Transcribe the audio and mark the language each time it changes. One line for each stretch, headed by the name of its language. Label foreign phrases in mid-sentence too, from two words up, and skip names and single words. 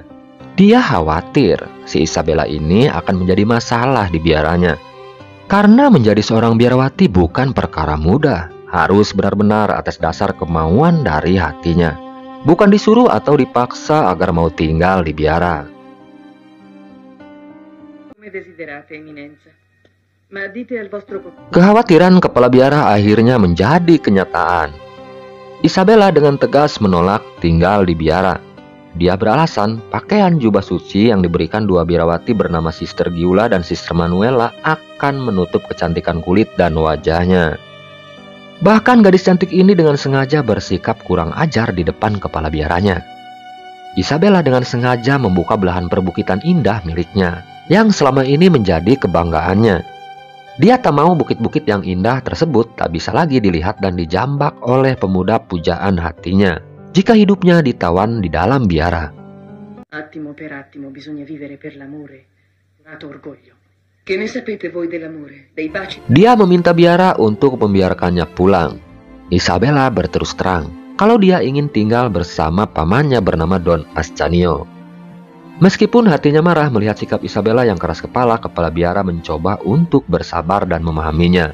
Indonesian: Dia khawatir si Isabella ini akan menjadi masalah di biaranya. Karena menjadi seorang biarawati bukan perkara mudah, harus benar-benar atas dasar kemauan dari hatinya, bukan disuruh atau dipaksa agar mau tinggal di biara.
Italian: Come desiderate, Eminenza. Ma dite al vostro...
Indonesian: Kekhawatiran kepala biara akhirnya menjadi kenyataan. Isabella dengan tegas menolak tinggal di biara. Dia beralasan pakaian jubah suci yang diberikan dua biarawati bernama Sister Giulia dan Sister Manuela akan menutup kecantikan kulit dan wajahnya. Bahkan gadis cantik ini dengan sengaja bersikap kurang ajar di depan kepala biaranya. Isabella dengan sengaja membuka belahan perbukitan indah miliknya, yang selama ini menjadi kebanggaannya. Dia tak mau bukit-bukit yang indah tersebut tak bisa lagi dilihat dan dijambak oleh pemuda pujaan hatinya jika hidupnya ditawan di dalam biara.
Italian: Attimo per attimo bisogna vivere per l'amore. Nato orgoglio. Che ne sapete voi dell'amore? Dei baci?
Indonesian: Dia meminta biara untuk membiarkannya pulang. Isabella berterus terang kalau dia ingin tinggal bersama pamannya bernama Don Ascanio. Meskipun hatinya marah melihat sikap Isabella yang keras kepala, kepala biara mencoba untuk bersabar dan memahaminya.